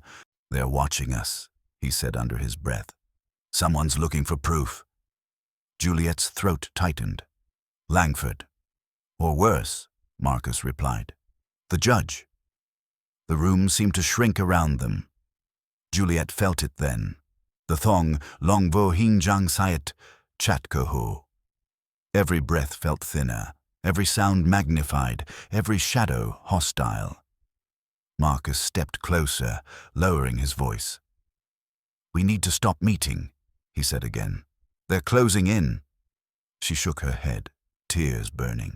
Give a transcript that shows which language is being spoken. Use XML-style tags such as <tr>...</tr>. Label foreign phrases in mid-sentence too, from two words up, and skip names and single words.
<en>"They're watching us," he said under his breath. "Someone's looking for proof." Juliet's throat tightened. "Langford. Or worse," Marcus replied. "The judge." The room seemed to shrink around them. Juliet felt it then. The thong, longvo hinjang sayet, chatkoho. Every breath felt thinner, every sound magnified, every shadow hostile. Marcus stepped closer, lowering his voice. "We need to stop meeting," he said again. "They're closing in." She shook her head, tears burning.</en>